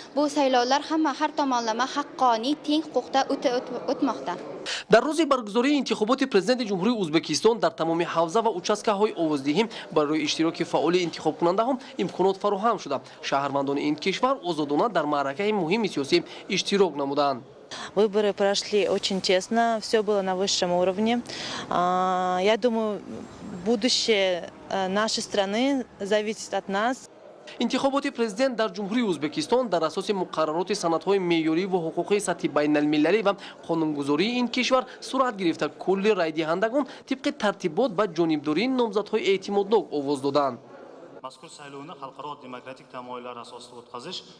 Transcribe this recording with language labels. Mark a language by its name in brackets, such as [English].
[Uzbek] Bu saylovlar hamma har tomonlama haqqoniy, teng huquqda o'tmoqda. [Tajik] дар рӯзи баргузории интихоботи президенти ҷумҳурии Ӯзбекистон дар тамоми ҳавза ва участкаҳои овоздиҳӣ барои иштироки фаъоли интихобкунандаҳон имконот фароҳам шуда. шаҳрвандони ин кишвар озодона дар маъракаи муҳими сиёсӣ иштирок намуданд. [Russian] Выборы прошли очень честно, все было на высшем уровне. Я думаю, будущее нашей страны зависит от нас. [Tajik] интихоботи президент дар ҷумҳурии Ӯзбекистон дар асоси муқаррароти санадҳои меъёрӣ ва ҳуқуқии сатҳи байналмилалӣ ва қонунгузории ин кишвар сурат гирифта кулли райдиҳандагон тибқи тартибот ба ҷонибдории номзадҳои эътимоднок овоз доданд. [Uzbek] Mazkur saylovni xalqaro demokratik tamoyillar asosida o'tkazish